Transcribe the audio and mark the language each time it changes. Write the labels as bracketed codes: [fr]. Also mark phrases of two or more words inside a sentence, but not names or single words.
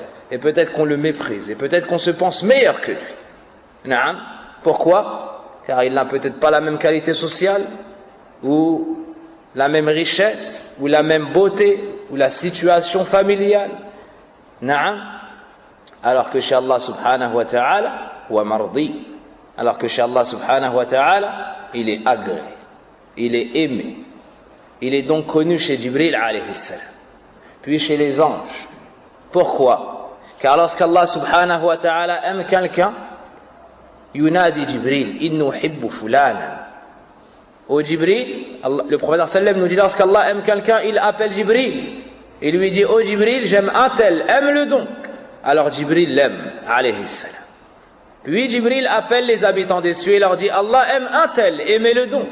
[fr] Et peut-être qu'on le méprise. Et peut-être qu'on se pense meilleur que lui. Naam. Pourquoi? Car il n'a peut-être pas la même qualité sociale, ou la même richesse, ou la même beauté, ou la situation familiale. Naam. Alors que chez Allah [ar] سبحانه وتعالى, ومرضي. [fr] Alors que chez Allah [ar] سبحانه وتعالى, [fr] il est agréé, il est aimé. Il est donc connu chez Jibril [ar] عليه السلام, [fr] puis chez les anges. Pourquoi? Car lorsqu'Allah [ar] سبحانه وتعالى [fr] aime quelqu'un, [ar] ينادي جبريل إني أحب فلانا. [fr] Au Jibril, le prophète sallam nous dit, lorsqu'Allah aime quelqu'un, il appelle Jibril. Il lui dit, oh Jibril, j'aime un tel, aime-le donc. Alors Jibril l'aime, [ar] عليه السلام. [fr] Puis Jibril appelle les habitants des cieux et leur dit, Allah aime un tel, aimez-le donc.